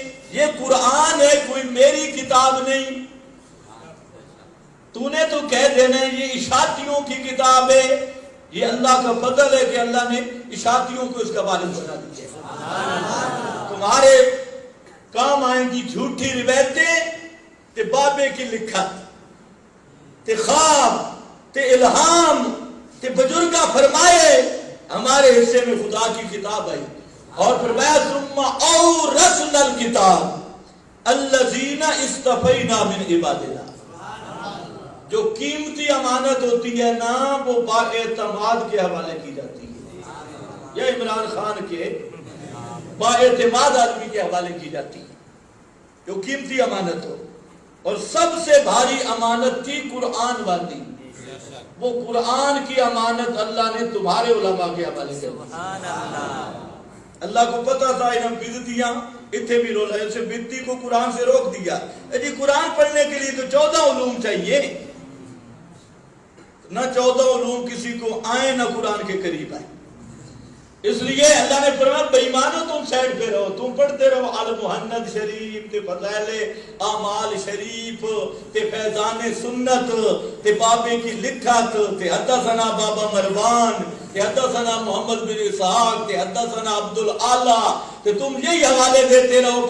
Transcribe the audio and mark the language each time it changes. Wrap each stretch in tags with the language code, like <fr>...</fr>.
<ur>کتاب نہیں. تو نے تو کہہ دینا ہے یہ اشاعتیوں کی کتاب ہے. یہ اللہ کا فضل ہے کہ اللہ نے اشاعتیوں کو اس کا وارث بنا دیا. تمہارے کام آئیں گی جھوٹی روایتیں تے بابے کی لکھت تے خواب تے الہام تے بزرگاں فرمائے. ہمارے حصے میں خدا کی کتاب آئی اور فرمایا</ur> <ar>ثم اورثنا الکتاب الذین اصطفینا من عبادنا.</ar> <ur>جو قیمتی امانت ہوتی ہے نا وہ بااعتماد کے حوالے کی جاتی ہے. یا عمران خان کے بااعتماد آدمی کے حوالے کی جاتی ہے جو قیمتی امانت ہو. اور سب سے بھاری امانت تھی قرآن والی. وہ قرآن کی امانت اللہ نے تمہارے علماء کے حوالے کر دی. اللہ کو پتا تھا انہوں بدعتیاں اتنے بھی رولا ہے. اسے بدعتی کو قرآن سے روک دیا. جی قرآن پڑھنے کے لیے تو 14 علوم چاہیے. نہ 14 علوم کسی کو آئے نہ قرآن کے قریب آئے. اس لیے اللہ نے فرمایا بے ایمانو تم سائڈ پہ رہو. تم پڑھتے رہو المحنت شریف تے فضائل اعمال شریف تے فیضان سنت تے بابے کی لکھت تے حدثنا بابا مروان تے حدثنا محمد بن اسحاق تے حدثنا عبد الاعلی تے تم یہی حوالے دیتے رہو.</ur>